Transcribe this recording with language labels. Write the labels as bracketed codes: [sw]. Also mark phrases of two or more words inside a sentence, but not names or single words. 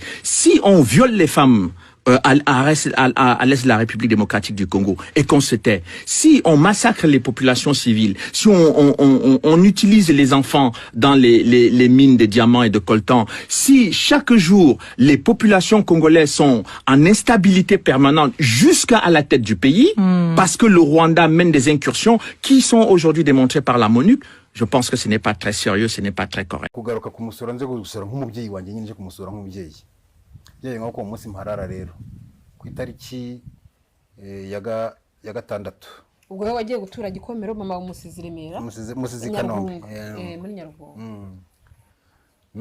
[fr] Si on viole les femmes à l'est de la République démocratique du Congo et qu'on se tait, si on massacre les populations civiles, si on utilise les enfants dans les mines de diamants et de coltan, si chaque jour les populations congolaises sont en instabilité permanente jusqu'à la tête du pays, parce que le Rwanda mène des incursions qui sont aujourd'hui démontrées par la MONUC, je pense que ce n'est pas très sérieux, ce n'est pas très correct. [rw] Yewe ngako umunsi mparara rero ku itariki ya gatandatu ubwo we wagiye gutura Gikomero mama umusizi Remera musizi Kanombe muri Nyarugunga